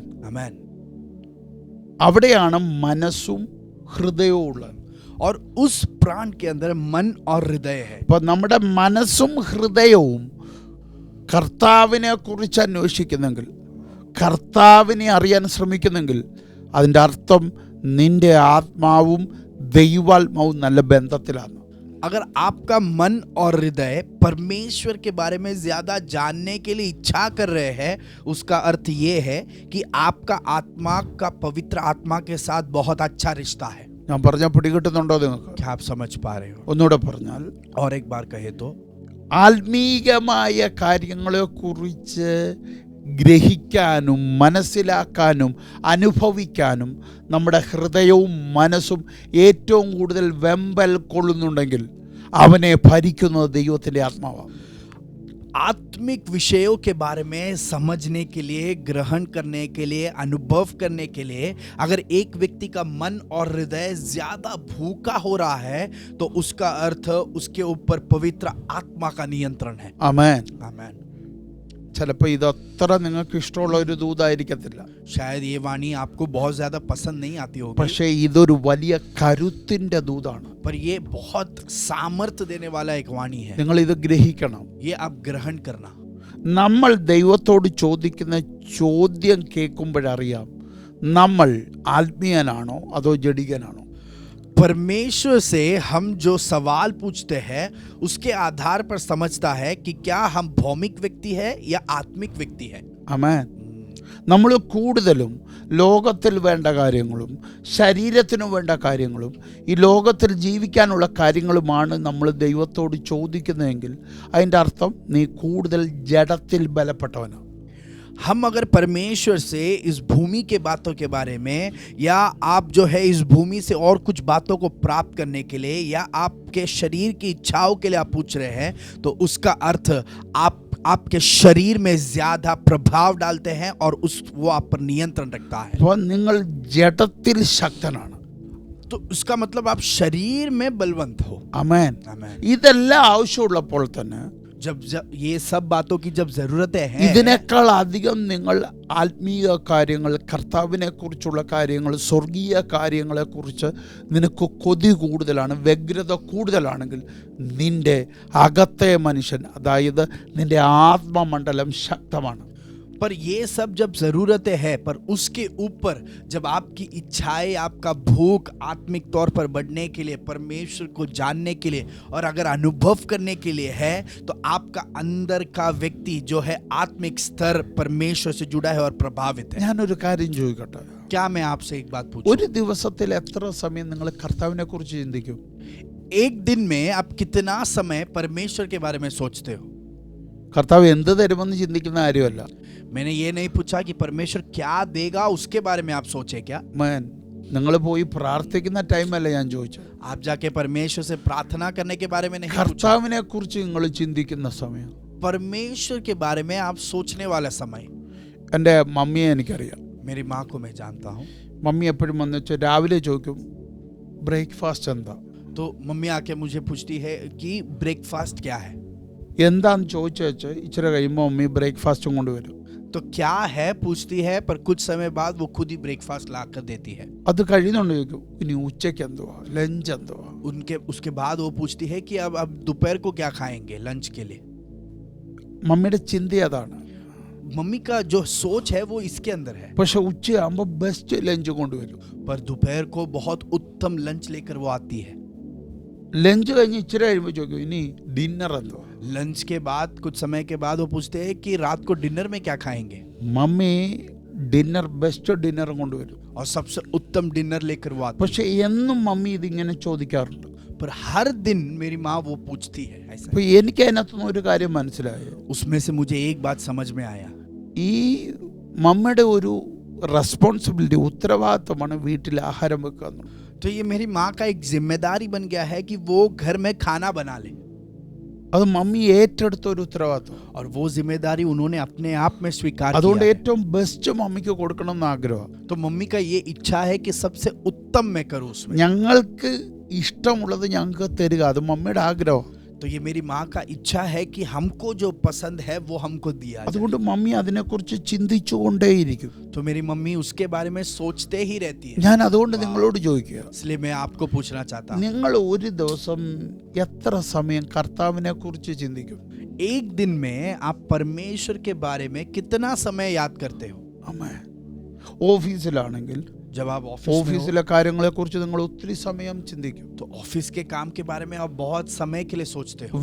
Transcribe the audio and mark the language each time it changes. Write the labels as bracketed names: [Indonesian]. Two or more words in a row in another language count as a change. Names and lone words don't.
[Hindi] आमेन। [Malayalam] അവിടെയാണ് മനസ്സും ഹൃദയവും ഉള്ളത്. [Hindi] और उस प्राण के अंदर मन और हृदय है। [Malayalam] അപ്പൊ നമ്മുടെ മനസ്സും ഹൃദയവും കർത്താവിനെ കുറിച്ച് അന്വേഷിക്കുന്നെങ്കിൽ, കർത്താവിനെ അറിയാൻ ശ്രമിക്കുന്നെങ്കിൽ, അതിൻ്റെ അർത്ഥം നിന്റെ ആത്മാവും ദൈവാത്മാവും നല്ല ബന്ധത്തിലാണ്. [Hindi] अगर आपका मन और हृदय परमेश्वर के बारे में ज्यादा जानने के लिए इच्छा कर रहे हैं, उसका अर्थ ये है कि आपका आत्मा का पवित्र आत्मा के साथ बहुत अच्छा रिश्ता है। [Malayalam] ഞാൻ പറഞ്ഞ പിടികിട്ടുന്നുണ്ടോ നിങ്ങൾക്ക്? [Hindi] क्या आप समझ पा रहे हो? [Malayalam] ഒന്നുകൂടെ പറഞ്ഞാൽ, [Hindi] और एक बार कहे तो [Malayalam] ആത്മീകമായ കാര്യങ്ങളെക്കുറിച്ച് ഗ്രഹിക്കാനും മനസ്സിലാക്കാനും അനുഭവിക്കാനും നമ്മുടെ ഹൃദയവും മനസ്സും ഏറ്റവും കൂടുതൽ വെമ്പൽ കൊള്ളുന്നുണ്ടെങ്കിൽ അവനെ ഭരിക്കുന്നത് ദൈവത്തിൻ്റെ ആത്മാവാണ്. [Hindi] आत्मिक विषयों के बारे में समझने के लिए, ग्रहण करने के लिए, अनुभव करने के लिए अगर एक व्यक्ति का मन और हृदय ज्यादा भूखा हो रहा है तो उसका अर्थ उसके ऊपर पवित्र आत्मा का नियंत्रण है। [Malayalam] ആമേൻ. [Hindi] आमेन। [Malayalam] ചിലപ്പോൾ ഇതത്ര നിങ്ങൾക്ക് ഇഷ്ടമുള്ള ഒരു ദൂതായിരിക്കത്തില്ല. [Hindi] शायद ये वाणी आपको बहुत ज्यादा पसंद नहीं आती होगी, [Malayalam] പക്ഷേ ഇതൊരു വലിയ കരുത്തിൻ്റെ ദൂതാണ്. [Hindi] पर ये बहुत सामर्थ्य देने वाला एक वाणी है. [Malayalam] നിങ്ങൾ ഇത് ഗ്രഹിക്കണം. [Hindi] ये आप ग्रहण करना. [Malayalam] നമ്മൾ ദൈവത്തോട് ചോദിക്കുന്ന ചോദ്യം കേൾക്കുമ്പോഴറിയാം നമ്മൾ ആത്മീയനാണോ അതോ ജഡികനാണോ. [Hindi] परमेश्वर से हम जो सवाल पूछते हैं उसके आधार पर समझता है कि क्या हम भौमिक व्यक्ति है या आत्मिक व्यक्ति है. [Malayalam] ആമേൻ. നമ്മൾ കൂടുതലും ലോകത്തിൽ വേണ്ട കാര്യങ്ങളും ശരീരത്തിനു വേണ്ട കാര്യങ്ങളും ഈ ലോകത്തിൽ ജീവിക്കാനുള്ള കാര്യങ്ങളുമാണ് നമ്മൾ ദൈവത്തോട് ചോദിക്കുന്നതെങ്കിൽ അതിൻ്റെ അർത്ഥം നീ കൂടുതൽ ജഡത്തിൽ ബലപ്പെട്ടവനാണ്. [Hindi] हम अगर परमेश्वर से इस भूमि के बातों के बारे में या आप जो है इस भूमि से और कुछ बातों को प्राप्त करने के लिए या आपके शरीर की इच्छाओं के लिए आप पूछ रहे हैं, तो उसका अर्थ आपके शरीर में ज्यादा प्रभाव डालते हैं और वो आप पर नियंत्रण रखता है. [Malayalam] അപ്പോൾ നിങ്ങൾ ജഡത്തിൽ ശക്തനാണ്. [Hindi] तो उसका मतलब आप शरीर में बलवंत हो. [Malayalam] ആമേൻ. [Hindi] आमीन. [Malayalam] ഇതെല്ലാം ആവശ്യമുള്ളപ്പോൾ തന്നെ [Hindi] जब ये सब बातों की जब जरूरतें हैं, [Malayalam] ഇതിനേക്കാൾ അധികം നിങ്ങൾ ആത്മീയ കാര്യങ്ങൾ, കർത്താവിനെ കുറിച്ചുള്ള കാര്യങ്ങൾ, സ്വർഗീയ കാര്യങ്ങളെക്കുറിച്ച് നിനക്ക് കൊതി കൂടുതലാണ്, വ്യഗ്രത കൂടുതലാണെങ്കിൽ നിന്റെ അകത്തെ മനുഷ്യൻ, അതായത് നിന്റെ ആത്മമണ്ഡലം ശക്തമാണ്. [Hindi] पर ये सब जब जरूरतें हैं, पर उसके ऊपर जब आपकी इच्छाएं, आपका भूख आत्मिक तौर पर बढ़ने के लिए, परमेश्वर को जानने के लिए और अगर अनुभव करने के लिए है, तो आपका अंदर का व्यक्ति जो है आत्मिक स्तर परमेश्वर से जुड़ा है और प्रभावित है. [Malayalam] ഞാനൊരു കാര്യം ചോദിക്കട്ടെ. [Hindi] क्या मैं आपसे एक बात पूछूं? [Malayalam] ഒരു ദിവസത്തിൽ എത്ര സമയം നിങ്ങൾ കർത്താവിനെ കുറിച്ച് ചിന്തിക്കും? [Hindi] एक दिन में आप कितना समय परमेश्वर के बारे में सोचते हो? [Malayalam] കർത്താവ് എന്ത് തരുമെന്ന് ചിന്തിക്കുന്ന കാര്യമല്ല. [Hindi] मैंने ये नहीं पूछा कि परमेश्वर क्या देगा उसके बारे में आप सोचे क्या. [Malayalam] നിങ്ങൾ പോയി പ്രാർത്ഥിക്കുന്ന ടൈമല്ല ഞാൻ ചോദിച്ചത്. [Hindi] आप जाके परमेश्वर से प्रार्थना करने के बारे में नहीं पूछा. [Malayalam] കർത്താവിനെ കുറിച്ച് നിങ്ങൾ ചിന്തിക്കുന്ന സമയം, [Hindi] परमेश्वर के बारे में आप सोचने वाला समय. [Malayalam] എൻ്റെ മമ്മിയെ എനിക്കറിയാം. [Hindi] मेरी माँ को मैं जानता हूँ. [Malayalam] മമ്മി എപ്പോഴും വന്ന് വെച്ചാൽ രാവിലെ ചോദിക്കും ബ്രേക്ക്ഫാസ്റ്റ് എന്താ. [Hindi] तो मम्मी आके मुझे पूछती है कि ब्रेकफास्ट क्या है. [Malayalam] എന്താന്ന് ചോദിച്ചു വെച്ച് ഇച്ചിരി കഴിയുമ്പോൾ മമ്മി ബ്രേക്ക്ഫാസ്റ്റും കൊണ്ടുവരും. [Hindi] तो क्या है पूछती है, पर कुछ समय बाद वो खुद ही ब्रेकफास्ट ला कर देती है. [Malayalam] അത് കഴിയുന്നുണ്ട് ചോദിക്കും ഇനി ഉച്ചയ്ക്ക് എന്തുവാ, ലഞ്ച് എന്തുവാ. [Hindi] उसके बाद वो पूछती है कि अब दोपहर को क्या खाएंगे लंच के लिए. [Malayalam] മമ്മിയുടെ ചിന്ത അതാണ്. [Hindi] मम्मी का जो सोच है वो इसके अंदर है. [Malayalam] പക്ഷെ ഉച്ചയാകുമ്പോൾ [English] best lunch [Malayalam] കൊണ്ടുവരും. [Hindi] पर दोपहर को बहुत उत्तम लंच लेकर वो आती है. [Malayalam] ലഞ്ച് കഴിഞ്ഞ് ഇച്ചിരി കഴിയുമ്പോൾ ചോദിക്കും ഇനി ഡിന്നർ എന്തുവാ. [Hindi] लंच के बाद कुछ समय के बाद वो पूछते हैं कि रात को डिनर में क्या खाएंगे. [Malayalam] മമ്മി [English] dinner best dinner [Malayalam] കൊണ്ടുവരും. [Hindi] और सबसे उत्तम डिनर लेकर वो आती है. [Malayalam] പക്ഷെ എന്നും മമ്മി ഇതിങ്ങനെ ചോദിക്കാറുണ്ട്. [Hindi] पर हर दिन मेरी माँ वो पूछती है ऐसा. [Malayalam] അപ്പൊ എനിക്ക് അതിനകത്തുനിന്ന് ഒരു കാര്യം മനസ്സിലായി. [Hindi] उसमें से मुझे एक बात समझ में आया. [Malayalam] ഈ മമ്മയുടെ ഒരു റെസ്പോൺസിബിലിറ്റി, ഉത്തരവാദിത്തമാണ് വീട്ടിൽ ആഹാരം വെക്കുക എന്നുള്ളത്. [Hindi] तो ये मेरी माँ का एक जिम्मेदारी बन गया है कि वो घर में खाना बना ले. [Malayalam] അത് മമ്മി ഏറ്റെടുത്ത ഒരു ഉത്തരവാദിത്തം. [Hindi] और वो जिम्मेदारी उन्होंने अपने आप में स्वीकार [Malayalam] അതുകൊണ്ട് [Hindi] किया है. [Malayalam] ഏറ്റവും ബെസ്റ്റ് മമ്മിക്ക് കൊടുക്കണം എന്ന് ആഗ്രഹം. [Hindi] तो मम्मी का ये इच्छा है कि सबसे उत्तम मैं करूँ उसमें. [Malayalam] ഞങ്ങൾക്ക് ഇഷ്ടമുള്ളത് ഞങ്ങൾക്ക് തരിക, അത് മമ്മിയുടെ ആഗ്രഹം. [Hindi] तो ये मेरी माँ का इच्छा है कि हमको जो पसंद है वो हमको दिया जाए. [Malayalam] അതുകൊണ്ട് മമ്മി അതിനെക്കുറിച്ച് ചിന്തിച്ചുകൊണ്ടേയിരിക്കും. [Hindi] तो मेरी मम्मी उसके बारे में सोचते ही रहती है. [Malayalam] ഞാൻ അതുകൊണ്ട് നിങ്ങളോട് ചോദിക്കുക, [Hindi] इसलिए मैं आपको पूछना चाहता हूँ, [Malayalam] നിങ്ങൾ ഒരു ദിവസം എത്ര സമയം കർത്താവിനെ കുറിച്ച് ചിന്തിക്കും? [Hindi] एक दिन में आप परमेश्वर के बारे में कितना समय याद करते हो? [Malayalam] അമ്മേ, ഓഫീസിലാണെങ്കിൽ [Hindi] जब आप ऑफिस में हो, [Malayalam] ഓഫീസിലെ കാര്യങ്ങളെക്കുറിച്ച് നിങ്ങൾ ഒത്തിരി സമയം ചിന്തിക്കും. [Hindi] तो ऑफिस के काम के बारे में आप बहुत समय के लिए सोचते हो.